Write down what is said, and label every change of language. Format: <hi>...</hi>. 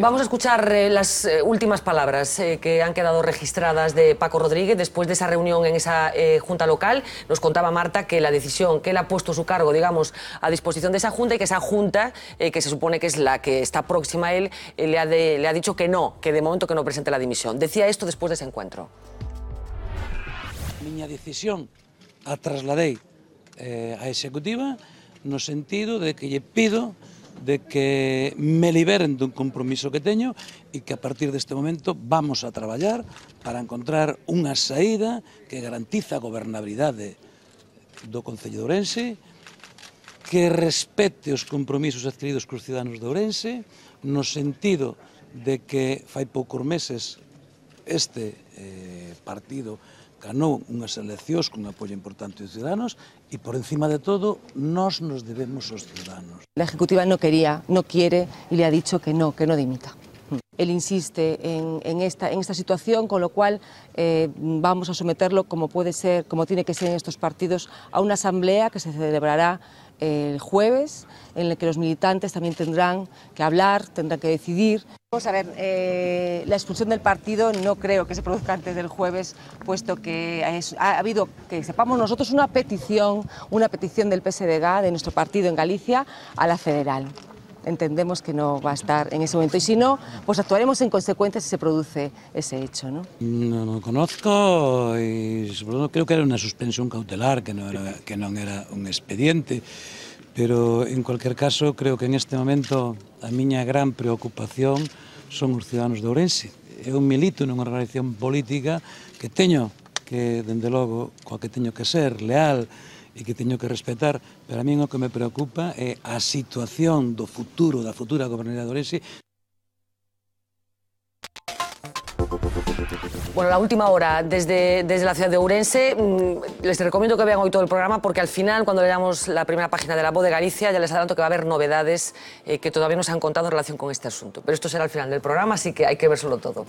<es>Vamos a escuchar las últimas palabras que han quedado registradas de Paco Rodríguez después de esa reunión en esa junta local. Nos contaba Marta que la decisión que él ha puesto su cargo, digamos, a disposición de esa junta y que esa junta, que se supone que es la que está próxima a él, le ha dicho que no, que de momento que no presente la dimisión. Decía esto después de ese encuentro.</es> <gl>Miña decisión a trasladei á executiva no sentido de que lle pido de que me liberen dun compromiso que teño e que a partir deste momento vamos a traballar para encontrar unha saída que garantiza a gobernabilidade do Concello de Ourense, que respete os compromisos adquiridos cos ciudadanos de Ourense, no sentido de que fai poucos meses este partido ganou unhas eleccións con apoio importante dos ciudadanos e, por encima de todo, nós nos debemos aos ciudadanos.</gl> <es>La Ejecutiva no quiere y le ha dicho que no dimita. Él insiste en esta situación, con lo cual vamos a someterlo, como tiene que ser en estos partidos, a una asamblea que se celebrará el jueves, en la que los militantes también tendrán que hablar, tendrán que decidir. Vamos a ver, la expulsión del partido no creo que se produzca antes del jueves, puesto que ha habido, que sepamos nosotros, una petición del PSDG, de nuestro partido en Galicia, a la federal. Entendemos que no va a estar en ese momento y si no, pues actuaremos en consecuencia si se produce ese hecho, ¿no? No conozco y sobre todo creo que era una suspensión cautelar,</es> <gl>que non era un expediente,</gl> <es>pero en cualquier caso creo que en este momento</es> <gl>a miña gran preocupación son os ciudadanos de Ourense. Eu milito nunha organización política que teño que, dende logo, coa que teño que ser leal e que teño que respetar, pero a mí o que me preocupa é a situación do futuro, da futura gobernabilidade de Ourense.</gl> <es>Bueno, la última hora desde la ciudad de Ourense. Les recomiendo que vean hoy todo el programa porque al final, cuando leamos la primera página de La Voz de Galicia, ya les adelanto que va a haber novedades que todavía no se han contado en relación con este asunto. Pero esto será al final del programa, así que hay que verselo todo.</es>